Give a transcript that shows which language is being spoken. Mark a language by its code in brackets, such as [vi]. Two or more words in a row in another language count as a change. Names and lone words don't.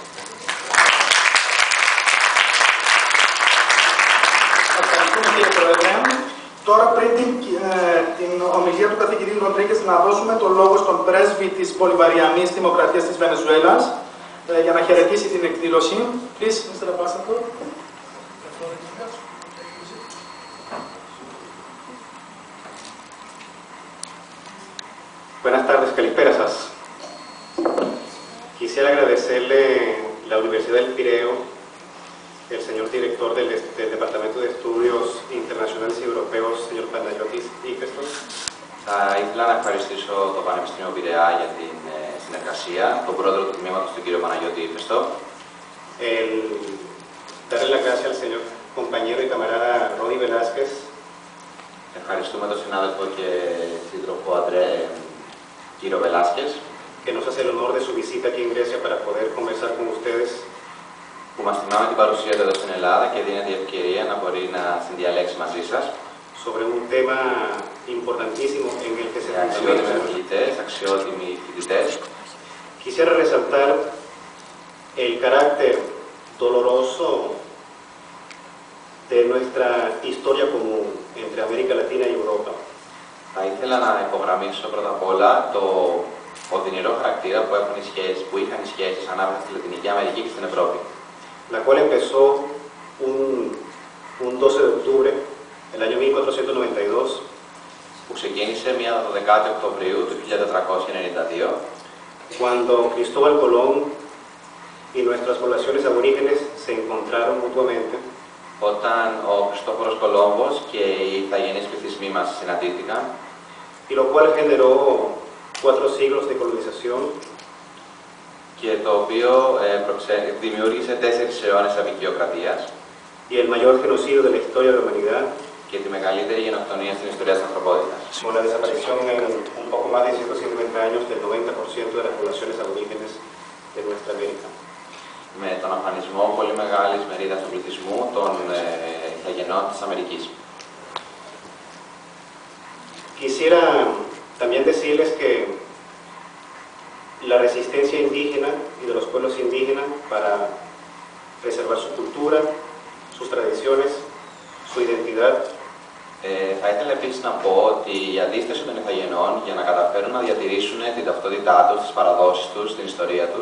[el] Ευχαριστούμε κύριε Πρόεδρε. Τώρα πριν την ομιλία του καθηγητή Ροντρίγκες να δώσουμε το λόγο στον πρέσβη της Μπολιβαριανής Δημοκρατίας της Βενεζουέλας για να χαιρετήσει την εκδήλωση. [en] Please, Mr. Ambassador. [es] Buenas tardes, [el] καλησπέρα σας. [es] Quisiera agradecerle la Universidad del Pireo, el señor director del Departamento de Estudios Internacionales y Europeos, señor Παναγιώτης Ήφαιστος. [el] Θα ήθελα να ευχαριστήσω το Πανεπιστήμιο Πειραιά για την συνεργασία, τον πρόεδρο του τμήματος, τον κύριο Παναγιώτη Ήφαιστο. [es] Darle las gracias al señor compañero y camarada Rodi Velázquez. [el] Ευχαριστούμε τον συνάδελφο και σύντροφο κύριο Velázquez, [es] que nos hace el honor de su visita aquí en Grecia para poder conversar con ustedes. [el] που που μας θυμάμαι την παρουσία του εδώ στην Ελλάδα και δίνεται η ευκαιρία να μπορεί να συνδιαλέξει μαζί σας. [es] Sobre un tema importantísimo en el que se [el] αξιότιμοι φοιτητές. [es] Quisiera resaltar el carácter doloroso de nuestra historia común entre América Latina y Europa. [el] Θα ήθελα να υπογραμμίσω πρώτα απ' όλα το οδυνηρό χαρακτήρα που είχαν οι σχέσεις ανάμεσα στη Λατινική Αμερική και στην Ευρώπη. [es] La cual empezó un 12 de octubre del año 1492, [el] που ξεκίνησε μια 12η Οκτωβρίου του 1492, [es] cuando Cristóbal Colón y nuestras poblaciones aborígenes se encontraron mutuamente, [el] όταν ο Χριστόφορος Κολόμβος και οι ηθαγενείς πληθυσμοί μας συναντήθηκαν, [es] y lo cual generó 4 siglos de colonización, [el] και το οποίο δημιούργησε 4 αιώνες απικιοκρατίας [es] y el mayor genocidio de la historia de la humanidad, [el] και τη μεγαλύτερη γενοκτονία στην ιστορία της ανθρωπότητας. [es] con la desaparición en un poco más de 150 años del 90% de las poblaciones aborígenes de nuestra América. [el] Με τον αφανισμό πολύ μεγάλης μερίδας του πληθυσμού των ηθαγενών της Αμερικής. [es] Quisiera también decirles que la resistencia indígena y de los pueblos indígenas para preservar su cultura, sus tradiciones, su identidad, [el] Θα ήθελα επίσης να πω ότι η αντίσταση των ηθαγενών για να καταφέρουν να διατηρήσουν την ταυτότητά τους, τις παραδόσεις τους, την ιστορία τους,